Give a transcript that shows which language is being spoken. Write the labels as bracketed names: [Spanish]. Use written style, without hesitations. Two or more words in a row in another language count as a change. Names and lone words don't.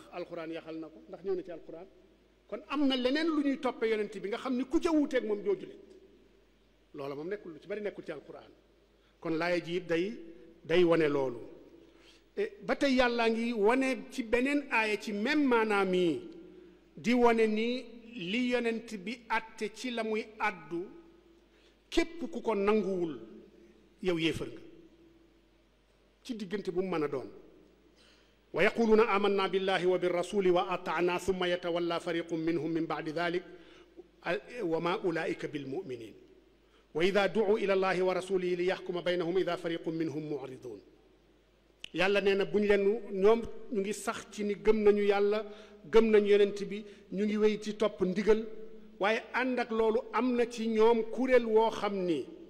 [Wolof] alquran yaxal na ko ndax ñëw na ci alquran kon am na leneen lu ñuy toppe yonent bi nga xam ni ku ca wuuteeg moom doo jullit loola moom nekkul lu ci bari nekkul ci alquran kon laaya ji day wane loolu ba tey yàllaa ngi wane ci beneen aaya ci même maanaam yi di wane ni li yonent bi àtte ci la muy àddu képp ku ko nanguwul yow yéefar nga ci diggante bu mu mën a doon [Arabic] ويقولون آمنا بالله وبالرسول وأطعنا ثم يتولى فريق منهم من بعد ذلك وما أولئك بالمؤمنين وإذا دعوا إلى الله ورسوله ليحكم بينهم إذا فريق منهم معرضون [Wolof] yàlla nee na bu ñu leen ñoom ñu ngi sax ci ni gëm nañu yàlla gëm nañu yonent bi ñu ngi wéy ci topp ndigal waaye ànd ak loolu am na ci ñoom kuréel woo xam ni